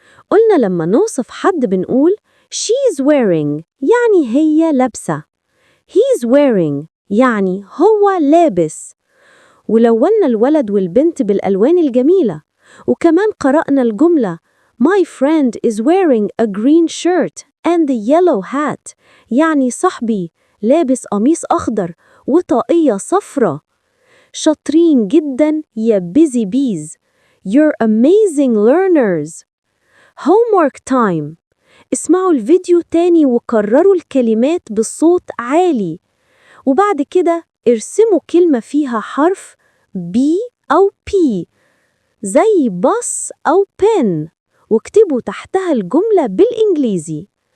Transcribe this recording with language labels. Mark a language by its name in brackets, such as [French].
[Arabic] قلنا لما نوصف حد بنقول [English] she's wearing [Arabic] يعني هي لابسة، [English] he's wearing [Arabic] يعني هو لابس، ولونا الولد والبنت بالألوان الجميلة، وكمان قرأنا الجملة [English] My friend is wearing a green shirt and a yellow hat [Arabic] يعني صاحبي لابس قميص أخضر وطاقية صفرة. شاطرين جداً يا [English] busy bees. You're amazing learners. Homework time. [Arabic] اسمعوا الفيديو تاني وكرروا الكلمات بصوت عالي، وبعد كده ارسموا كلمة فيها حرف B أو P زي bus أو pen، واكتبوا تحتها الجملة بالإنجليزي.